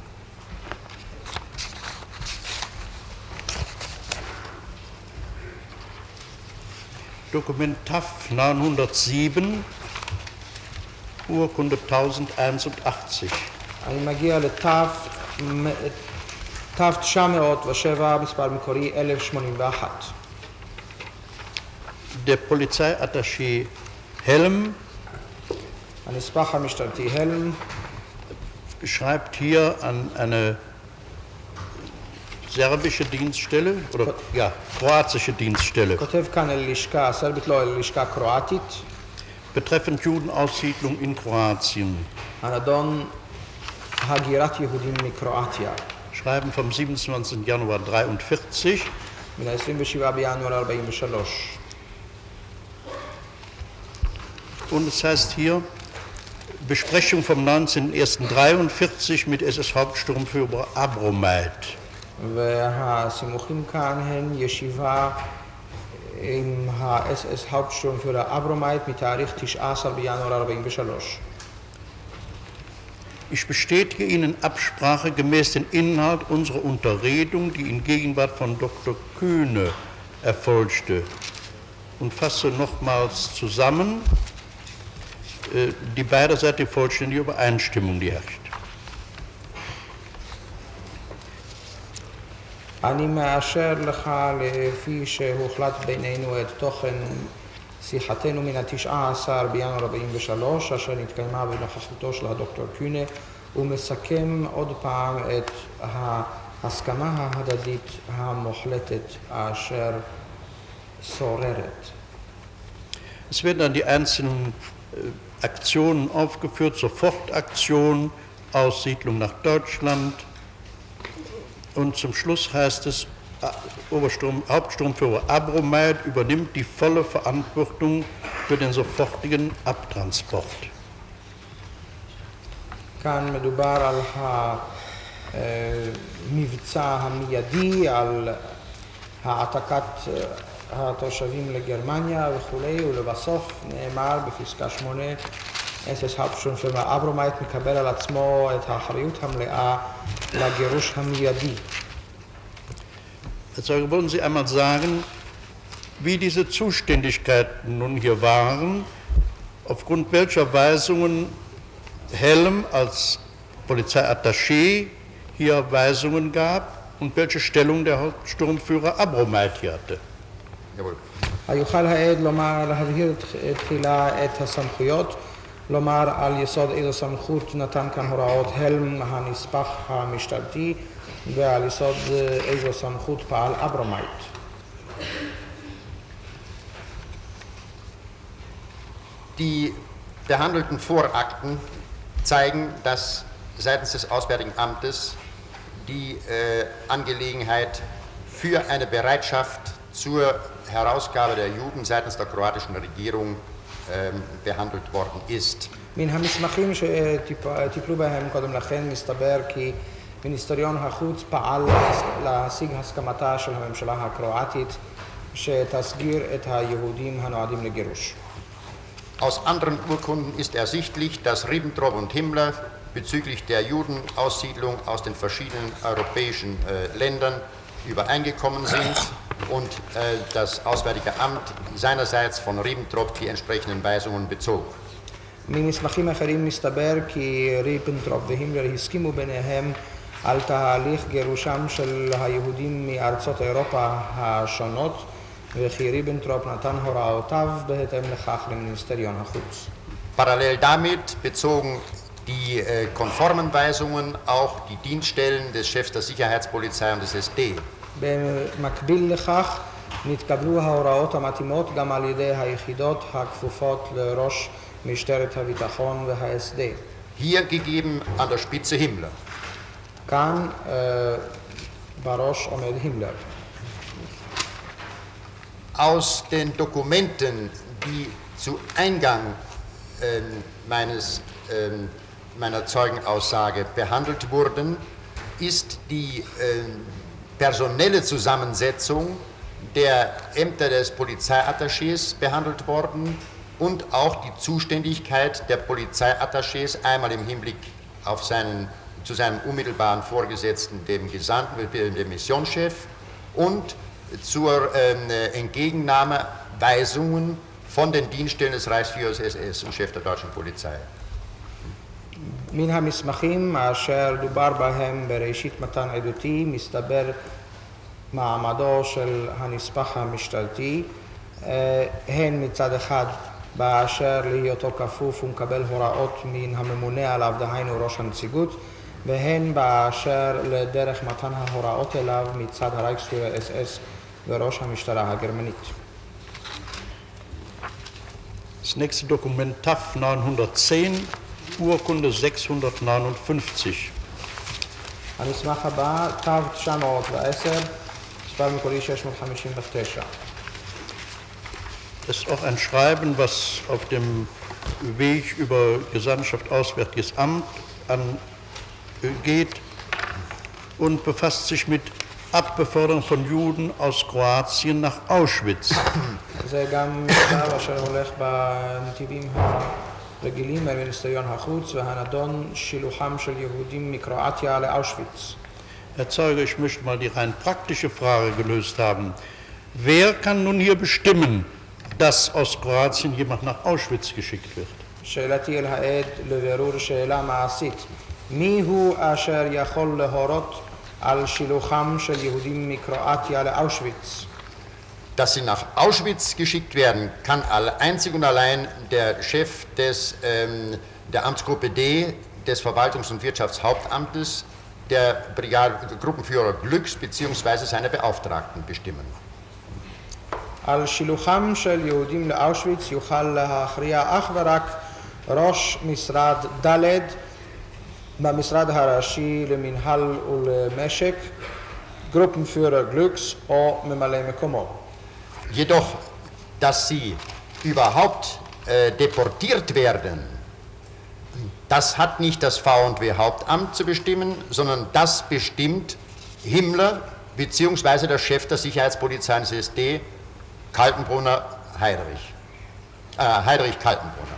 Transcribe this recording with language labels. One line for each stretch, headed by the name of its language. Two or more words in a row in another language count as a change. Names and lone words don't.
German: Dokument TAF 907, Urkunde 1081.
Hebrew: אני מגיע תו 907, מספר מקורי 1081.
German: Der Polizeiattaché Helm
Hebrew: הנספח המשטרתי הלם
German: schreibt hier an eine serbische Dienststelle oder ja, kroatische Dienststelle
Hebrew: כותב כאן אל לשכה סרבית, לא אל לשכה קרואטית,
German: betreffend Judenaussiedlung in Kroatien.
Hebrew: הנדון הגירת יהודים מקרואטיה.
German: Schreiben vom 27. Januar 43.
Hebrew: מן ה-27 בינואר 43.
German: Und es heißt hier, Besprechung vom 19.01.43 mit SS-Hauptsturmführer Abromeit.
Hebrew: והסימוכים כאן הן ישיבה עם ה-
German: SS Hauptsturmführer
Hebrew: אברומייט מתאריך 19 בינואר 43.
German: Ich bestätige Ihnen Absprache gemäß den Inhalt unserer Unterredung, die in Gegenwart von Dr. Kühne erfolgte, und fasse nochmals zusammen die beiderseitige vollständige Übereinstimmung, die herrscht.
Hebrew: אני מאשר לך לפי שהוחלט בינינו את תוכן שיחתנו מן ה-19 בינואר 43 אשר נתקיימה בנוכחותו של הדוקטור קונה, ומסכם עוד פעם את ההסכמה ההדדית המוחלטת אשר שוררת.
German: Es werden dann die einzelnen Aktionen aufgeführt, Sofortaktion, Aussiedlung nach Deutschland, und zum Schluss heißt es, Hauptsturmführer Abromeit übernimmt die volle Verantwortung für den sofortigen Abtransport.
Hebrew: כאן מדובר על המבצע המיידי, על העתקת התושבים לגרמניה וכולי, ולבסוף נאמר בפסקה 8,
German: SS Hauptsturmführer
Hebrew: Abromeit מקבל על עצמו את האחריות המלאה לגירוש המיידי.
German: Jetzt wollen Sie einmal sagen, wie diese Zuständigkeiten nun hier waren, aufgrund welcher Weisungen Helm als Polizeiattaché hier Weisungen gab und welche Stellung der Hauptsturmführer Abromeit hier hatte. Jawohl.
Hebrew: היוכל העד להבהיר תחילה את הסמכויות, לומר על יסוד איזו סמכות נתן כאן הוראות הלם הנספח המשטרתי ועל יסוד איזו סמכות פעל אברומייט.
German: Die behandelten Vorakten zeigen, dass seitens des Auswärtigen Amtes die Angelegenheit für eine Bereitschaft zur Herausgabe der Juden seitens der kroatischen Regierung behandelt worden ist.
Hebrew: מן המסמכים שטיפלו בהם קודם לכן מסתבר כי מיניסטריון החוץ פעל להשיג הסכמתה של הממשלה הקרואטית שתסגיר את היהודים הנועדים לגירוש.
German: Aus anderen Urkunden ist ersichtlich, dass Ribbentrop und Himmler bezüglich der Judenaussiedlung aus den verschiedenen europäischen Ländern übereingekommen sind und das Auswärtige Amt seinerseits von Ribbentrop die entsprechenden Weisungen bezog.
Hebrew: ממסמכים אחרים מסתבר כי ריבנטרופ והימלר הסכימו ביניהם על תהליך גירושם של היהודים מארצות אירופה השונות וכי ריבנטרופ נתן הוראותיו בהתאם לכך למיניסטריון החוץ.
German: Parallel damit bezogen die konformen Weisungen auch die Dienststellen des Chefs der Sicherheitspolizei und des SD.
Hebrew: במקביל לכך נתקבלו ההוראות המתאימות גם על ידי היחידות הכפופות לראש משטרת הביטחון וה-SD.
German: Hier gegeben an der Spitze Himmler.
Hebrew: כאן בראש עומד הימלר.
German: Aus den Dokumenten, die zu Eingang meiner Zeugenaussage behandelt wurden, ist die personelle Zusammensetzung der Ämter des Polizeiattachés behandelt worden und auch die Zuständigkeit der Polizeiattachés einmal im Hinblick auf zu seinem unmittelbaren Vorgesetzten, dem Gesandten, dem Missionschef, und zur Entgegennahme Weisungen von den Dienststellen des Reichsführers SS und Chef der deutschen Polizei.
Hebrew: מן המסמכים אשר דובר בהם בראשית מתן עדותי מסתבר מעמדו של הנספח המשטרתי, הן מצד אחד באשר להיותו כפוף ומקבל הוראות מן הממונה עליו, דהיינו ראש הנציגות, והן באשר לדרך מתן ההוראות אליו מצד
German: Reichsführer SS
Hebrew: וראש המשטרה הגרמנית.
German: Das nächste Dokument TAF 910, Urkunde 659.
Hebrew: המסמך הבא, תו 910, מספר מקורי 659.
German: Das ist auch ein Schreiben, was auf dem Weg über Gesandtschaft Auswärtiges Amt angeht und befasst sich mit Abbeförderung von Juden aus Kroatien nach Auschwitz.
Hebrew: זה גם מכתב אשר הולך בנתיבים הרגילים במיניסטריון החוץ והנדון שילוחם של יהודים מקרואטיה לאושוויץ.
German: Herr Zeuge, ich möchte mal die rein praktische Frage gelöst haben. Wer kann nun hier bestimmen, dass aus Kroatien jemand nach Auschwitz geschickt wird?
Hebrew: שאלתי אל העד לבירור שאלה מעשית. מי הוא אשר יכול להורות על שילוחם של יהודים מקרואטיה לאושוויץ?
German: Dass sie nach Auschwitz geschickt werden, kann einzig und allein der Chef der Amtsgruppe D des Verwaltungs- und Wirtschaftshauptamtes, der Gruppenführer Glücks bzw. seine Beauftragten bestimmen.
Hebrew: על שילוחם של יהודים לאושוויץ יוכל להכריע אך ורק ראש משרד ד' במשרד הראשי למינהל ולמשק, Gruppenführer Glücks או ממלא מקומו.
German: Jedoch, dass sie überhaupt deportiert werden, das hat nicht das V&W Hauptamt zu bestimmen, sondern das bestimmt Himmler bzw. der Chef der Sicherheitspolizei des SD, Kaltenbrunner Heidrich Kaltenbrunner.